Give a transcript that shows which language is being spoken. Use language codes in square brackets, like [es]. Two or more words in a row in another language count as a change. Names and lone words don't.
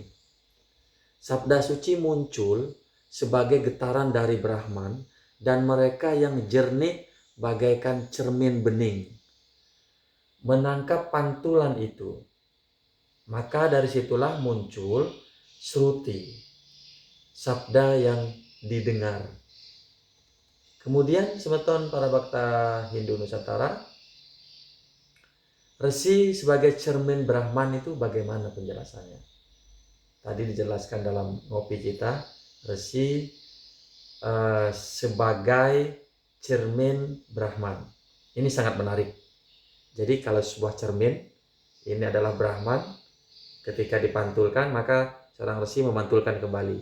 [id] Sabda suci muncul sebagai getaran dari Brahman, dan mereka yang jernih bagaikan cermin bening menangkap pantulan itu. Maka dari situlah muncul Shruti, sabda yang didengar. Kemudian semeton para bakta Hindu Nusantara, resi sebagai cermin Brahman itu bagaimana penjelasannya? Tadi dijelaskan dalam ngopi kita, resi sebagai cermin Brahman. Ini sangat menarik. Jadi kalau sebuah cermin, ini adalah Brahman, ketika dipantulkan maka seorang resi memantulkan kembali.